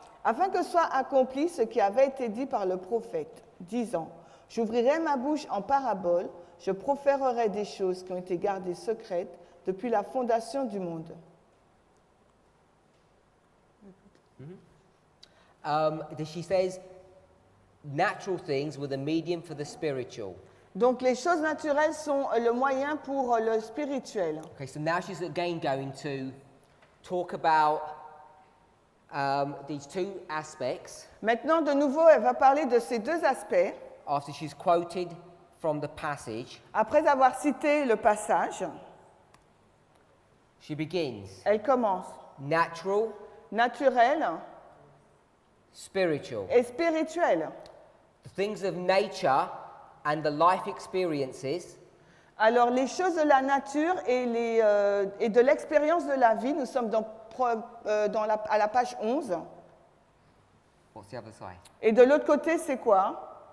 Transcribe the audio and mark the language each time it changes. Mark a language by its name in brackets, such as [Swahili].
[French] Afin que soit accompli ce qui avait été dit par le prophète, disant, j'ouvrirai ma bouche en parabole, je proférerai des choses qui ont été gardées secrètes depuis la fondation du monde. [English] She says, natural things were the medium for the spiritual. [French] Donc les choses naturelles sont le moyen pour le spirituel. [English] Okay, so now she's again going to talk about these 2 aspects. [French] Maintenant, de nouveau, elle va parler de ces 2 aspects. [English] After she's quoted from the passage, [French] Après avoir cité le passage, [English] she begins. [French] elle commence. [English] Natural, [French] Naturel [English] spiritual. [French] et spirituel. [English] The things of nature and the life experiences [French] Alors, les choses de la nature et de l'expérience de la vie, nous sommes à la page 11. [English] What's the other side? [French] Et de l'autre côté, c'est quoi?